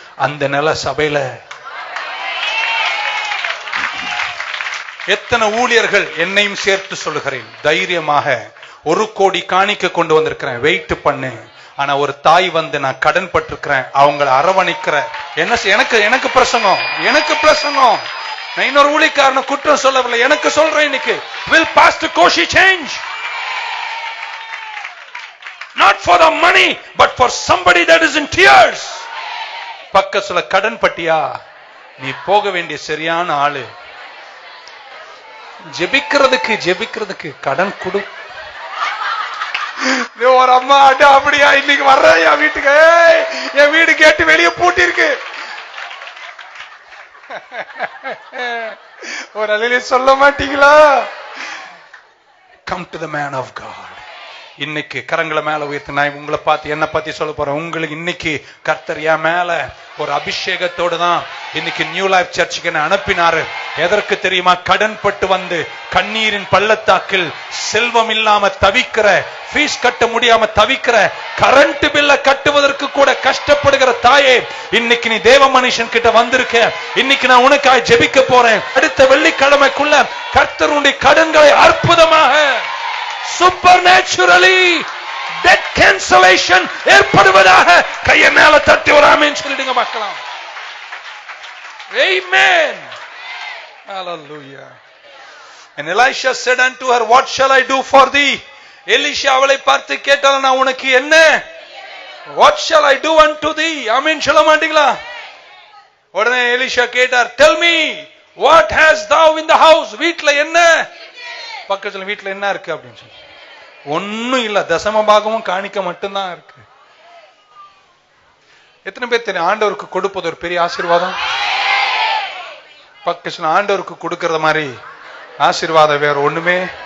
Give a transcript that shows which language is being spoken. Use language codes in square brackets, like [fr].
[ta] அந்த நில சபையில எத்தனை ஊழியர்கள், என்னையும் சேர்த்து சொல்லுகிறேன் தைரியமாக, 1 கோடி காணிக்க கொண்டு வந்திருக்கிறேன், வெயிட் பண்ணு. ஆனா ஒரு தாய் வந்து நான் கடன் பட்டிருக்கிறேன், அவங்களை அரவணைக்கிற என்ன எனக்கு பிரசங்கம், எனக்கு பிரசங்கம். நான் இன்னொரு ஊழியக்காரனை குற்றம் சொல்லவில்லை, எனக்கு சொல்றேன். [en] இன்னைக்கு will Pastor Koshi change? Not for the money, but for somebody that is in tears. [ta] பக்கத்துல கடன் பட்டியா, நீ போக வேண்டிய சரியான ஆளு. ஜெபிக்கிறதுக்கு கடன் கொடு. ஒரு அம்மா அட அப்படியா, இன்னைக்கு வர்ற என் வீட்டுக்கு, என் வீடு கேட்டு வெளியே பூட்டி இருக்கு. ஒரு அலையில சொல்ல மாட்டீங்களா? [en] Come to the man of God. [ta] இன்னைக்கு கரங்களை மேல உயர்த்து. நான் உங்களை பார்த்து என்ன பத்தி சொல்ல போறேன். உங்களுக்கு இன்னைக்கு கர்த்தர் என் மேல ஒரு அபிஷேகத்தோடு தான் இன்னைக்கு நியூ லைஃப் சர்ச்சுக்கு என்ன அனுப்பினாரு. எதற்கு தெரியுமா? கடன் பட்டு வந்து கண்ணீரின் பள்ளத்தாக்கில் செல்வம் இல்லாம தவிக்கிற, ஃபீஸ் கட்ட முடியாம தவிக்கிற, கரண்ட் பில்ல கட்டுவதற்கு கூட கஷ்டப்படுகிற தாயே, இன்னைக்கு நீ தேவ மனுஷன் கிட்ட வந்திருக்க. இன்னைக்கு நான் உனக்காய் ஜெபிக்க போறேன். அடுத்த வெள்ளிக்கிழமைக்குள்ள கர்த்தர் உன்னுடைய கடன்களை அற்புதமாக சூப்பர் நேச்சுரலி டெட் கேன்சலேஷன் ஏற்படுவதாக கையை மேல தட்டி ஒரு ஆமென் சொல்லிடுங்க பார்க்கலாம். [en] Amen. Hallelujah. And Elisha said unto her, what shall I do for thee? [ta] Elisha அவளை பார்த்து கேட்டால், நான் உனக்கு என்ன? [en] What shall I do unto thee? [ta] ஆமென் சொல்ல மாட்டீங்களா? உடனே எலிஷா கேட்டார், [en] tell me what hast thou in the house? [ta] வீட்ல என்ன? பக்கத்துல வீட்ல என்ன இருக்கு அப்படின்னு சொல்லி. ஒன்னும் இல்ல, தசம பாகமும் காணிக்க மட்டும்தான் இருக்கு. எத்தனை பேர் தெரியும் ஆண்டவருக்கு கொடுப்பது ஒரு பெரிய ஆசீர்வாதம்? பக்கத்துல ஆண்டவருக்கு கொடுக்கறத மாதிரி ஆசீர்வாதம் வேற ஒண்ணுமே.